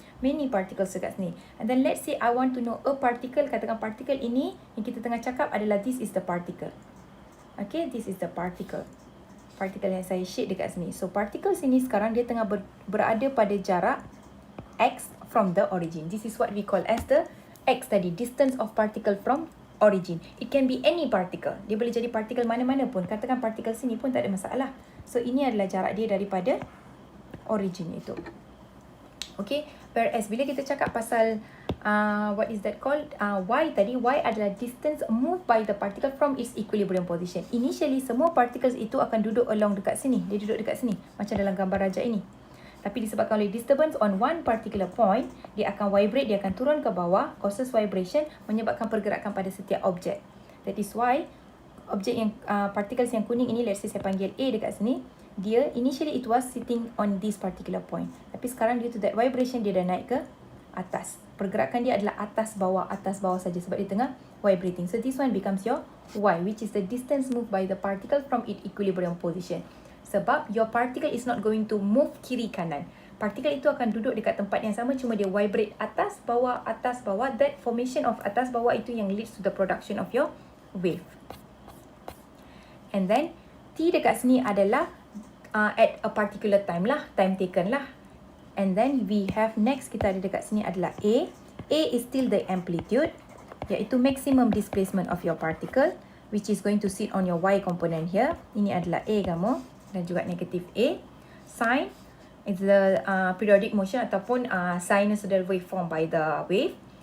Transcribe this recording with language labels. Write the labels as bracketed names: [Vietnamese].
[English] Many particles dekat sini. And then let's say I want to know a particle, [Malay] katakan particle ini yang kita tengah cakap adalah [English] this is the particle. Okay, this is the particle. [Malay] Particle yang saya shade dekat sini. So particle sini sekarang dia tengah berada pada jarak x [English] from the origin. This is what we call as the x tadi, distance of particle from origin. It can be any particle. [Malay] Dia boleh jadi particle mana-mana pun. Katakan particle sini pun tak ada masalah. So ini adalah jarak dia daripada origin itu. Okay, whereas bila kita cakap pasal [English] what is that called? Y tadi, Y adalah distance moved by the particle from its equilibrium position. [Malay] Initially, semua particles itu akan duduk along dekat sini. Dia duduk dekat sini. Macam dalam gambar rajak ini. Tapi disebabkan oleh [English] disturbance on one particular point, [Malay] dia akan vibrate, dia akan turun ke bawah, [English] causes vibration, [Malay] menyebabkan pergerakan pada setiap objek. [English] That is why, [Malay] objek yang, particles yang kuning ini, [English] let's say [Malay] saya panggil A dekat sini, [English] dia initially it was sitting on this particular point. [Malay] Tapi sekarang [English] due to that vibration, [Malay] dia dah naik ke atas. Pergerakan dia adalah atas bawah saja sebab dia tengah vibrating. [English] So this one becomes your Y, which is the distance moved by the particle from its equilibrium position. Sebab your particle is not going to move [Malay] kiri kanan. Particle itu akan duduk dekat tempat yang sama, cuma dia vibrate atas bawah. [English] That formation of [Malay] atas bawah itu yang [English] leads to the production of your wave. And then T [Malay] dekat sini adalah [English] at a particular time lah, time taken lah. And then we have next, [Malay] kita ada dekat sini adalah A. [English] A is still the amplitude, iaitu maximum displacement of your particle, which is going to sit on your Y component here. [Malay] Ini adalah A kamu. Dan juga negatif A. [English] Sin is the periodic motion ataupun sinusoidal waveform by the wave.